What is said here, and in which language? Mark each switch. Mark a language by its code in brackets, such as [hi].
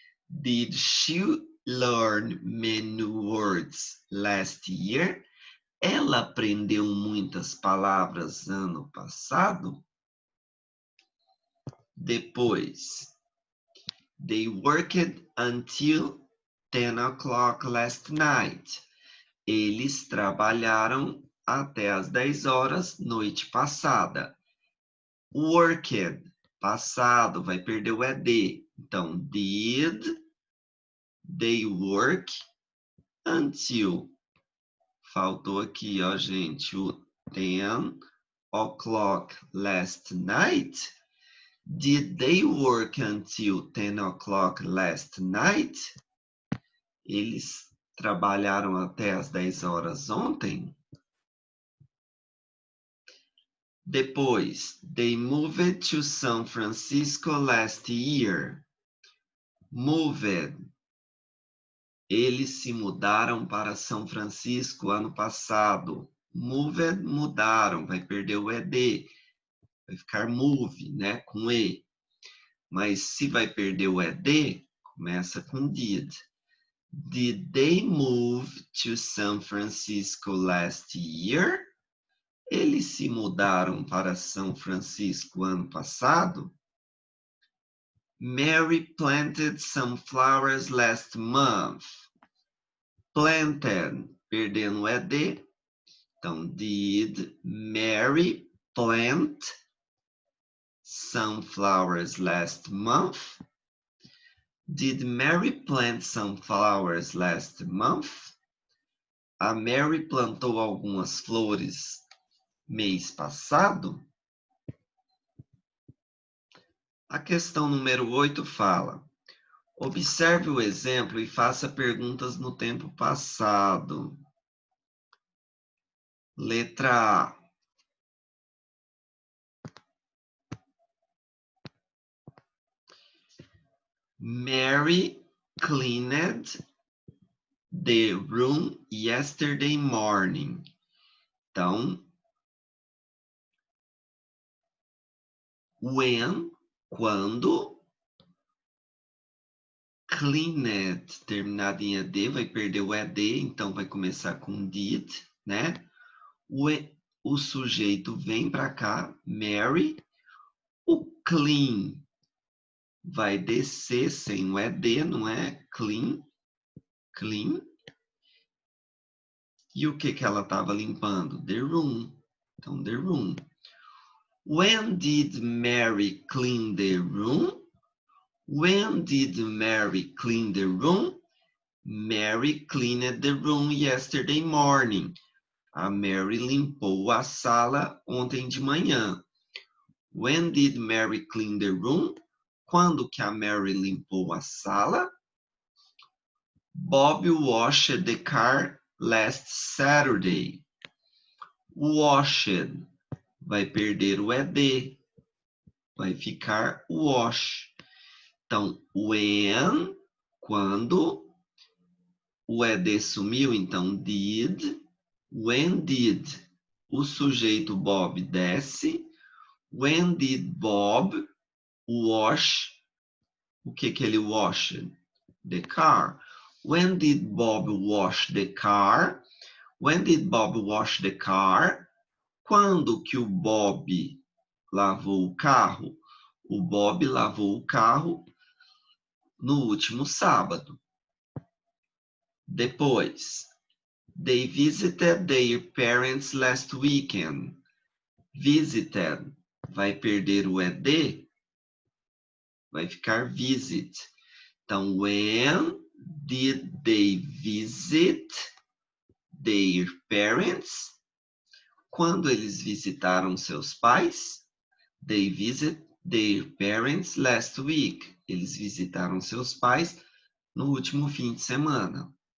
[en] Did she learn many new words last year? [pt] Ela aprendeu muitas palavras ano passado? Depois, [en] they worked until 10 o'clock last night. [pt] Eles trabalharam até as 10 horas noite passada. Worked, passado, vai perder o ed. Então, [en] did they work until? [pt] Faltou aqui, ó, gente, o [en] 10 o'clock last night. Did they work until 10 o'clock last night? [pt] Eles trabalharam até as 10 horas ontem? Depois, [en] they moved to San Francisco last year. Moved. [pt] Eles se mudaram para São Francisco ano passado. Moved, mudaram, vai perder o ed. Vai ficar move, né, com e. Mas se vai perder o ed, começa com did. [en] Did they move to San Francisco last year? [pt] Eles se mudaram para São Francisco ano passado? [en] Mary planted some flowers last month. Planted, [pt] perdendo o ed. Então, [en] did Mary plant some flowers last month? Did Mary plant some flowers last month? [pt] A Mary plantou algumas flores mês passado? A questão número 8 fala: observe o exemplo e faça perguntas no tempo passado. Letra A. [en] Mary cleaned the room yesterday morning. [pt] Então, when, quando, cleaned, terminado em ed, vai perder o ed, então vai começar com did, né? O sujeito vem para cá, Mary. O clean vai descer sem o ed, não é? Clean, clean. E o que ela estava limpando? [en] The room. [pt] Então, [en] the room. When did Mary clean the room? When did Mary clean the room? Mary cleaned the room yesterday morning. [pt] A Mary limpou a sala ontem de manhã. [en] When did Mary clean the room? [pt] Quando que a Mary limpou a sala? [en] Bob washed the car last Saturday. [pt] Washed vai perder o ED, vai ficar wash. Então, when, quando, o ED sumiu, então did. [en] When did [pt] o sujeito Bob desce? [en] When did Bob wash? [pt] O que ele washed? [en] The car. When did Bob wash the car? When did Bob wash the car? [pt] Quando que o Bob lavou o carro? O Bob lavou o carro no último sábado. [en] Depois, they visited their parents last weekend. [pt] Visited vai perder o ED, vai ficar visit. [en] Então, when did they visit their parents? [pt] Quando eles visitaram seus pais? [en] They visit their parents last week. [pt] Eles visitaram seus pais no último fim de semana.